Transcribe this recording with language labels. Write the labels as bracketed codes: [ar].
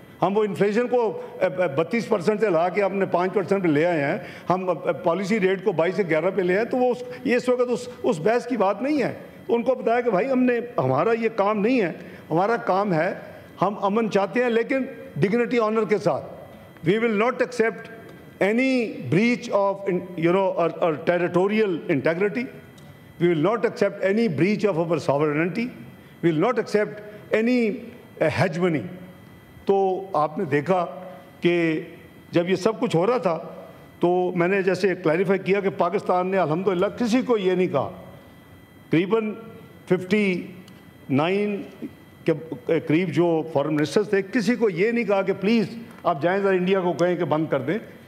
[hi] हम वो इन्फ्लेशन को 32% से ला के अपने 5% पे ले आए हैं, हम पॉलिसी रेट को 22 से 11 पे ले आए। तो वो ये इस वक्त उस बहस की बात नहीं है। उनको बताया कि भाई हमारा ये काम नहीं है, हमारा काम है, हम अमन चाहते हैं लेकिन डिग्निटी ऑनर के साथ। [en] We will not accept any breach of our territorial integrity. We will not accept any breach of our sovereignty. We will not accept any hegemony. [hi] तो आपने देखा कि जब ये सब कुछ हो रहा था तो मैंने जैसे क्लैरिफाई किया कि पाकिस्तान ने अल्हम्दुलिल्लाह किसी को ये नहीं कहा। करीबन 59 के करीब जो फॉरेन मिनिस्टर्स थे, किसी को ये नहीं कहा कि प्लीज़ आप जाएं ज़रा इंडिया को कहें कि बंद कर दें।